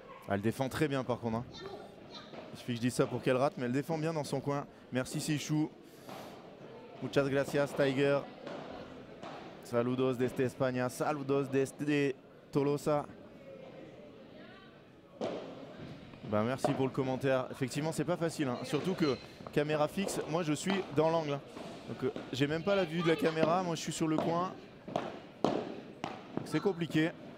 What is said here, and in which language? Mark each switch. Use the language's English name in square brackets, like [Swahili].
[French] Elle défend très bien par contre. Hein. Il suffit que je dise ça pour qu'elle rate, mais elle défend bien dans son coin. Merci Sichou. [Spanish] Muchas gracias Tiger. Saludos desde España. Saludos desde Tolosa. [French] Ben, merci pour le commentaire. Effectivement, c'est pas facile, hein. Surtout que caméra fixe, moi je suis dans l'angle, hein. Donc j'ai même pas la vue de la caméra, moi je suis sur le coin. C'est compliqué.